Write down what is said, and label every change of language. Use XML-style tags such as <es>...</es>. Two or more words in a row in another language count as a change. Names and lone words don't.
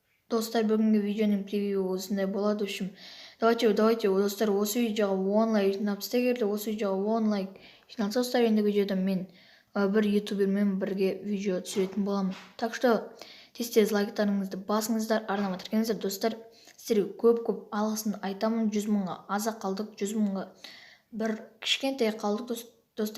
<kk>Достар, бүгінгі видеоның превью осындай болады.</kk> <ru>В общем, давайте,</ru> <kk>достар, осы видеоға 10 лайк жинапсыз. Егер де осы видеоға 10 лайк жиналса, достар, енді видеода мен бір ютубермен бірге видео түсіретін боламын.</kk> <ru>Так что</ru> <kk>тез лайктарыңызды басыңыздар, арнама тіркеліңіздер. Достар, сіздерге көп алғысын айтамын. 100 мыңға аза қалдық, 100 мыңға бір кішкентай қалдық, достар.</kk>